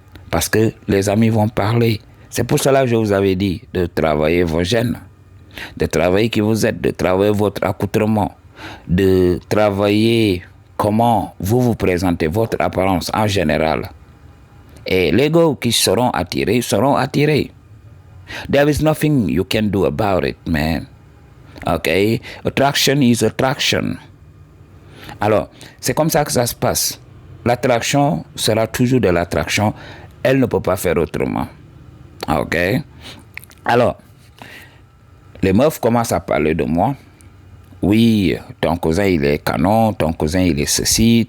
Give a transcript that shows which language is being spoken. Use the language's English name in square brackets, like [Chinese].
[French] Parce que les amis vont parler. C'est pour cela que je vous avais dit de travailler vos gènes, de travailler qui vous êtes, de travailler votre accoutrement, de travailler comment vous vous présentez, votre apparence en général. Et les gars qui seront attirés. [English] There is nothing you can do about it, man. Okay? Attraction is attraction. [French] Alors, c'est comme ça que ça se passe. L'attraction sera toujours de l'attraction. Elle ne peut pas faire autrement. Ok? Alors, les meufs commencent à parler de moi. Oui, ton cousin, il est canon. Ton cousin, il est ceci.